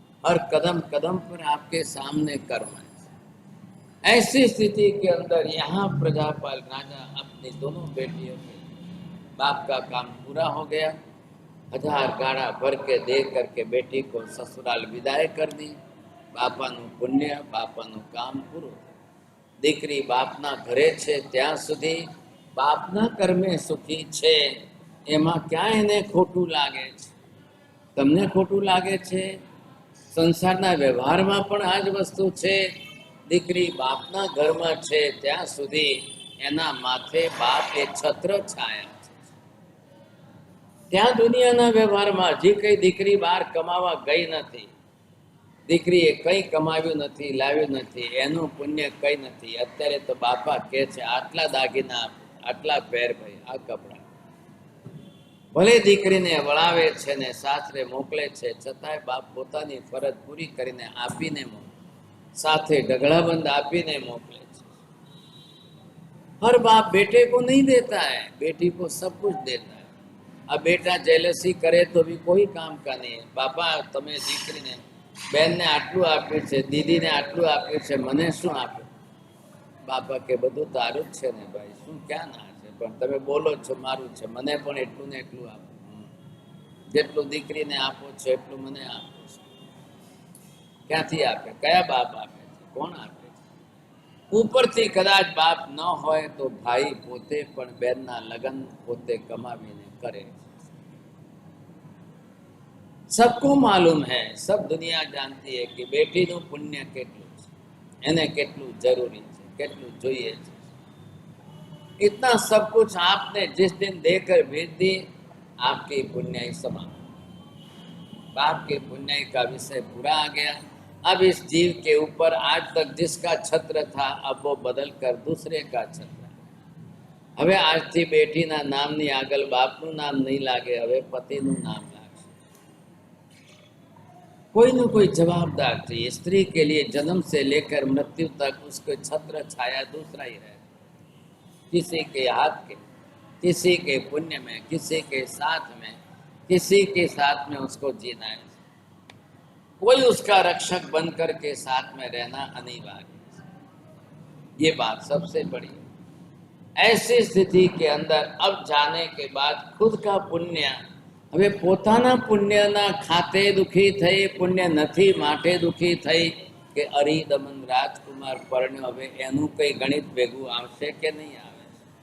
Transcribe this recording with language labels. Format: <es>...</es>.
<hi>हर कदम कदम पर आपके सामने कर्म है। ऐसी स्थिति के अंदर यहाँ प्रजापाल राजा अपनी दोनों बेटियों के बाप का काम पूरा हो गया। 1000 गाड़ा भर के दे करके बेटी को ससुराल विदाई कर दी।</hi> <gu>बापाનું પુણ્ય, બાપાનું કામ પૂરું। દીકરી બાપના ઘરે છે ત્યાં સુધી બાપના કર્મે સુખી છે। એમાં ક્યાં એને ખોટું લાગે છે? તમને ખોટું લાગે છે? સંસારના વ્યવહારમાં પણ આ જ વસ્તુ છે। દીકરી બાપના ઘરમાં છે ત્યાં સુધી એના માથે બાપ એ છત્ર છાયા છે। ત્યાં દુનિયાના વ્યવહારમાં હજી કઈ દીકરી બહાર કમાવા ગઈ નથી। દીકરીએ કંઈ કમાવ્યું નથી, લાવ્યું નથી, એનું પુણ્ય કંઈ નથી। અત્યારે તો બાપા કહે છે આટલા દાગીના આપો, આટલા પહેર ભાઈ, આ કપડાં। ભલે દીકરીને વળાવે છે ને સાસરે મોકલે છે, છતાંય બાપ પોતાની ફરજ પૂરી કરીને આપીને મોકલે, સાથે ઢગલાબંધ આપીને મોકલે છે।</gu> <hi>हर बाप बेटे को नहीं देता है, बेटी को सब कुछ देता है। अब बेटा जेलसी करे तो भी कोई काम का नहीं है।</hi> <gu>बापा तमे दीकरीने बेन ने आटलू आप्યું છે, दीदी ने आटलू आप्યું છે, મને શું આપ્યું? બાપા કે બધું તારું જ છે ને ભાઈ, શું ક્યાં ના છે? પણ તમે બોલો છો મારું છે, મને પણ એટલું ને એટલું આપો। જેટલું દીકરીને આપો છો એટલું મને આપો છો। ક્યાંથી આપે? કયા બાપ આપે છે? કોણ આપે છે? ઉપરથી કદાચ બાપ ન હોય તો ભાઈ પોતે પણ બેનના લગ્ન પોતે કમાવીને કરે।</gu> <hi>सबको मालूम है, सब दुनिया जानती है कि</hi> <gu>बेटीનું પુણ્ય કેટલું છે, એને કેટલું જરૂરી છે, કેટલું જોઈએ છે।</gu> <hi>इतना सब कुछ आपने जिस दिन देकर भेज दी, आपकी पुण्याई समाप्त। बाप के पुण्याई का विषय पूरा आ गया। अब इस जीव के ऊपर आज तक जिसका छत्र था, अब वो बदल कर दूसरे का छत्र।</hi> <gu>હવે આજથી બેટીના નામની આગળ બાપનું નામ નહીં લાગે, હવે પતિનું નામ લાગે।</gu> <hi>कोई न कोई जवाबदार चाहिए। स्त्री के लिए जन्म से लेकर मृत्यु तक उसको छत्र छाया दूसरा ही रहे। किसी के हाथ के, किसी के पुण्य में, किसी के साथ में, किसी के साथ में उसको जीना है। कोई उसका रक्षक बनकर के साथ में रहना अनिवार्य। ये बात सबसे बड़ी। ऐसी स्थिति के अंदर अब जाने के बाद खुद का पुण्य,</hi> <gu>હવે પોતાના પુણ્યના ખાતે દુઃખી થઈ, પુણ્ય નથી માટે દુઃખી થઈ કે અરિદમન રાજકુમાર પરણ્યો, હવે એનું કઈ ગણિત ભેગું આવશે કે નહીં આવે?</gu>